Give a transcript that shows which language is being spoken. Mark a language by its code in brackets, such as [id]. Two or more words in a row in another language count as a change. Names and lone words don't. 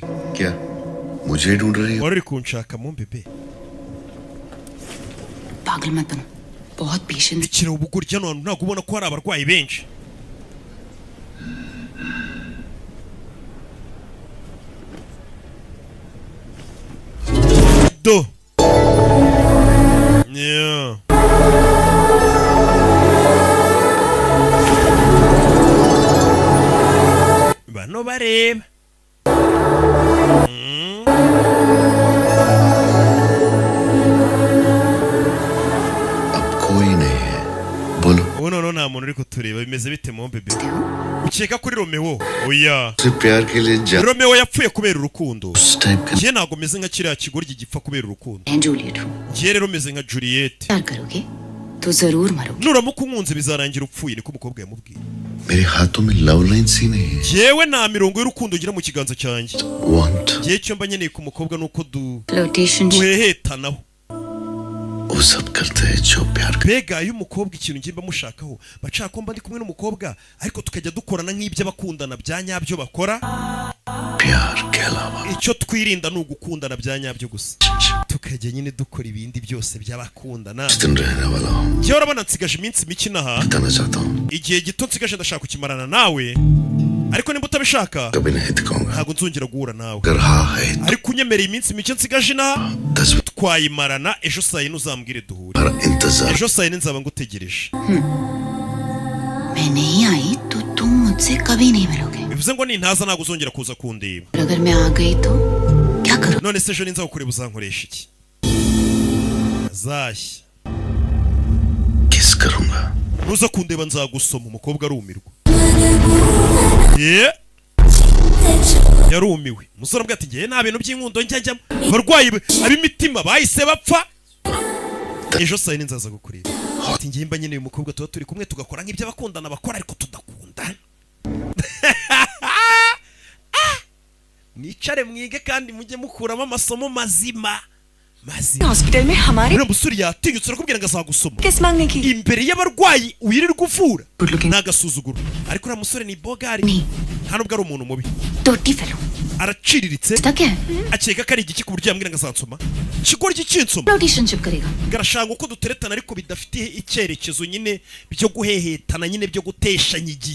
[hi] क्या मुझे ढूंढ रही हो? [rw] Wari kunshaka mu bebe. [hi] पागल मत बनो. बहुत पेशेंस. [rw] Ikira ubugoryi hano ntabwo ubona ko hari abarwayi benshi. [en] Do. [rw] Yeah. Bano bareba. [hi] अब कोई नहीं है. बोलो. [rw] ubu noneho nta muntu uri kutureba bimeze bite mu bebe ukeka kuri Romeo oya [hi] से प्यार के लिए जा [rw] Romeo yapfuye kubera urukundo [hi] उस टाइप का [rw] njye ntago meze nka kiriya kigoryi gipfa kubera urukundo [hi] मैं जूलियट हूँ [rw] njye rero meze nka Juliet [hi] प्यार करोगे तो जरूर मरोगे [rw] nuramuka unkunze bizarangira upfuye niko umukobwa yamubwiye [hi] मेरे हाथों में [en] love line [hi] सी नहीं है [rw] jewe nta mirongo y'urukundo ngira mu kiganza cyanjye [en] want [rw] gihe cyo mba nkeneye ku mukobwa nuko [en] फ्लर्टेशन [rw] duhehetanaho [hi] वो सब करते हैं जो प्यार कर [rw] mbega iyo umukobwa ikintu ngimba mushakaho bashaka ko mba ndi kumwe n'umukobwa ariko tukajya dukorana nk'ibyo abakundana bya nyabyo bakora [hi] प्यार के अलावा [rw] icyo twirinda ni ugukundana bya nyabyo gusa tukajya nyine dukora ibindi byose by'abakundana [hi] जिस दिन रहने वाला हूँ [rw] njyewe urabona nsigaje iminsi mike inaha [hi] बताना चाहता हूँ [rw] igihe gito nsigaje ndashaka kukimarana nawe ariko nimba utabishaka [hi] कभी नहीं दिखाऊंगा [rw] ntabwo nzongera guhura nawe [hi] अगर हाँ है [rw] ariko unyemereye iminsi mike nsigaje inaha [hi] 10 मिनट [rw] twayimarana ejo saa yine uzambwire duhure [hi] हमारा इंतजार [rw] ejo saa yine nzaba ngutegereje [hi] मैं नहीं आई तो तुम मुझसे कभी नहीं मिलोगे [rw] bivuze ngo nintaza ntabwo uzongera kuza kundeba [hi] और अगर मैं आ गई तो क्या करो [rw] none se ejo ninza kukureba uzankoresha iki azashya [hi] किस करूंगा [rw] nuza kundeba nzagusoma umukobwa arumirwa yarumiwe umusore ambwira ati ngewe nta bintu by'inkundo njyajyamo abarwayi ab'imitima bahise bapfa ejo saa yine nzaza kukureba ati ngewe mba nyine uyu mukobwa tuba turi kumwe tugakora nk'ibyo abakundana bakora ariko tudakundana mwicare mwige kandi mujye mukuramo amasomo mazima [hi] हॉस्पिटल में हमारे [rw] uriya musore yatinyutse arakubwira ngo azagusoma [hi] किस मांगने की [rw] imbere y'abarwayi wirirwa uvura [en] Good looking. [rw] ni agasuzuguro ariko uriya musore ni bogari Ni. nta nubwo ari umuntu mubi टोटी फेलो araciriritse [hi] इसका क्या है [rw] akeka ko ari igiki ku buryo yambwira ngo azansoma kigoryi kinsoma [hi] फ्लर्टेशनशिप करेगा [rw] garashanga uko duteretana ariko bidafite icyerekezo nyine byo guhehetana nyine byo guteshanya igihe